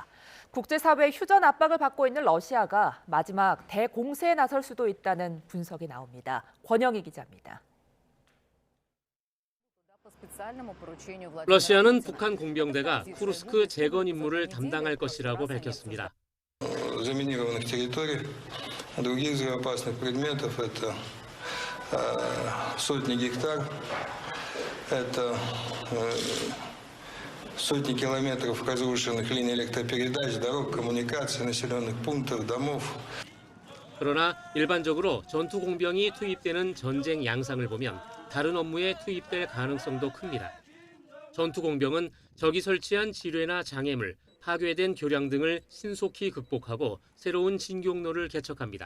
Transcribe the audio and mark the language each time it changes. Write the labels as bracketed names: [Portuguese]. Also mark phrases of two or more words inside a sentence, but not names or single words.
[Korean] 국제사회의 휴전 압박을 받고 있는 러시아가 마지막 대공세에 나설 수도 있다는 분석이 나옵니다. 권영희 기자입니다. 러시아는 북한 공병대가 쿠르스크 재건 임무를 담당할 것이라고 밝혔습니다. [Russian] сотни гектар, это сотни километров разрушенных линий электропередач, дорог, коммуникаций, населенных пунктов, домов. [Korean] 그러나 일반적으로 전투 공병이 투입되는 전쟁 양상을 보면 다른 업무에 투입될 가능성도 큽니다. 전투 공병은 적이 설치한 지뢰나 장애물, 파괴된 교량 등을 신속히 극복하고 새로운 진격로를 개척합니다.